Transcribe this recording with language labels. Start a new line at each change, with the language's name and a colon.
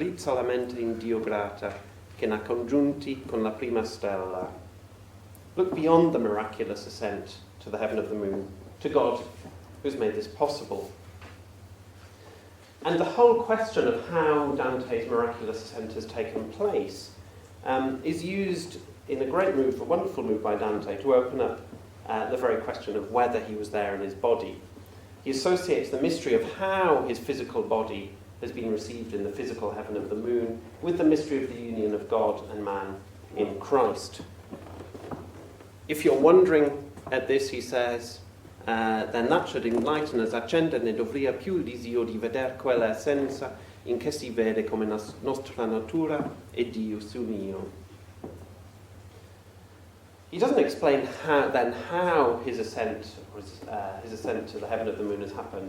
Italian: Drizza la mente in Dio grata, che n'ha congiunti con la prima stella.
English: Look beyond the miraculous ascent to the heaven of the moon, to God, who's made this possible. And the whole question of how Dante's miraculous ascent has taken place is used in a great move, a wonderful move by Dante, to open up the very question of whether he was there in his body. He associates the mystery of how his physical body has been received in the physical heaven of the moon with the mystery of the union of God and man in Christ. If you're wondering at this, he says, then that should enlighten us,
Italian: accendere ne dovria più il disio di veder quella essenza in che si vede come nostra natura e Dio s'unio.
English: He doesn't explain how his ascent to the heaven of the moon has happened.